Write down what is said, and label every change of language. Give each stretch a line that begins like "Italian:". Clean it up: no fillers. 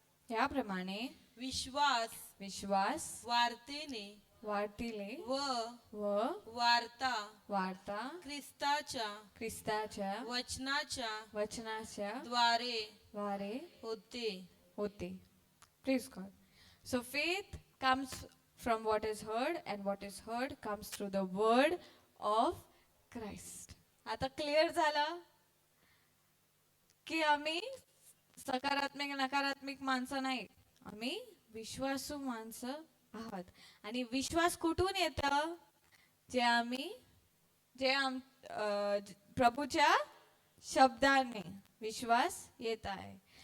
Marathi: ह्याप्रमाणे विश्वास वाढतीले व वार्ता ख्रिस्ताच्या वचनाच्या द्वारे होते.
English: Praise God. So faith comes from what is heard, and what is heard comes through the word of Christ.
Marathi: आता क्लिअर झालं की आम्ही सकारात्मक नकारात्मक माणसं नाही, आम्ही विश्वासू माणसं आहात. आणि विश्वास कुठून येतं? जे आम्ही जे प्रभूच्या शब्दाने विश्वास येत आहे.